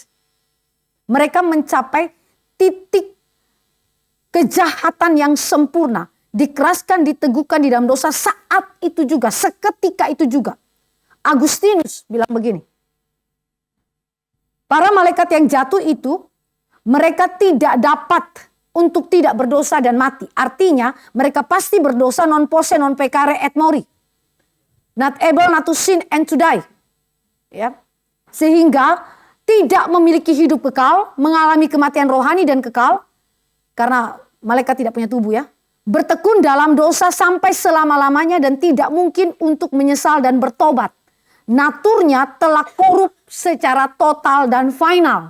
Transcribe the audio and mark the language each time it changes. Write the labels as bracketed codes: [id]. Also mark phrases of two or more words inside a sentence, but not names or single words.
[id] Mereka mencapai titik kejahatan yang sempurna, dikeraskan, diteguhkan di dalam dosa saat itu juga, seketika itu juga. Agustinus bilang begini, para malaikat yang jatuh itu, mereka tidak dapat untuk tidak berdosa dan mati. Artinya mereka pasti berdosa [la] non posse non peccare et mori. [en] Not able not to sin and to die. [id] Ya. Sehingga tidak memiliki hidup kekal, mengalami kematian rohani dan kekal. Karena malaikat tidak punya tubuh ya. Bertekun dalam dosa sampai selama-lamanya dan tidak mungkin untuk menyesal dan bertobat. Naturnya telah korup secara total dan final.